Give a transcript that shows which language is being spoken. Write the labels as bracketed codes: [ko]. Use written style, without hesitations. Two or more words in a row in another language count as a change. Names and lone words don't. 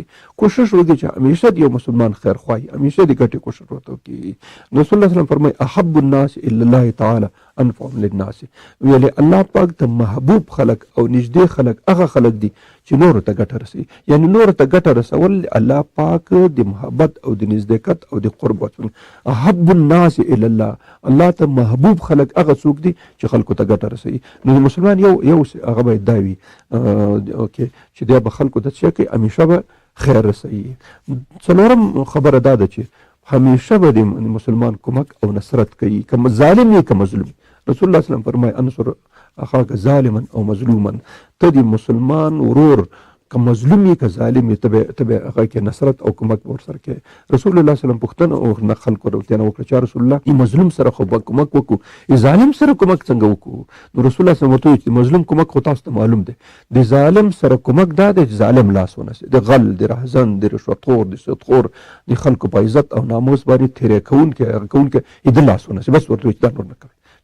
[ps] کوشش وکړي چې همیشه د یو مسلمان خیر خواهي، همیشه د ګټې کوشش ورته وکړي. رسول الله صلی الله علیه وسلم فرمایي [ar] احب الناس الی الله تعالی انفعهم للناس. [ps] ویلې الله پاک ته محبوب خلق او نږدې خلق هغه خلق دي چې نورو ته ګټه رسوي. یعنی نورو ته ګټه رسول الله پاک د محبت او د نزدېکت او د قرب وڅ. [ar] احب الناس الی الله، [ps] الله ته محبوب خلق هغه څوک دي چې خلکو ته ګټه رسوي. نو مسلمان یو هغه باید دا وي چې دی به خلکو ته څه کوي، همیشه به خیر رسوي. څلورم خبره دا ده چې همیشه به د مسلمان کومک او نصرت کوي، که ظالم وي که مظلوم. رسول الله صلی الله علیه وسلم فرمایي [ar] انصر اخاک ظالما او مظلوما. [ps] ته د مسلمان ورور که مظلوم وي که ظالم وي ته به هغه کې نصرت او کومک ورسره کوي. رسول الله صلی الله علیه وسلم پوښتنه او خلکو ورته وکړه چې رسول الله مظلوم سره خو به کومک وکړو، ظالم سره کومک څنګه وکړو؟ نو رسول الله صلی الله علیه وسلم ورته مظلوم کومک خو تاسو ته معلوم دی، د ظالم سره کومک دا دی چې ظالم لاس ونیسي، د غل، د رهزن، د رشوتخور، د سودخور، د خلکو په عزت او ناموس باندې تېری کوونکی د لاس ونیسي، بس ورته دا نور نه کوي.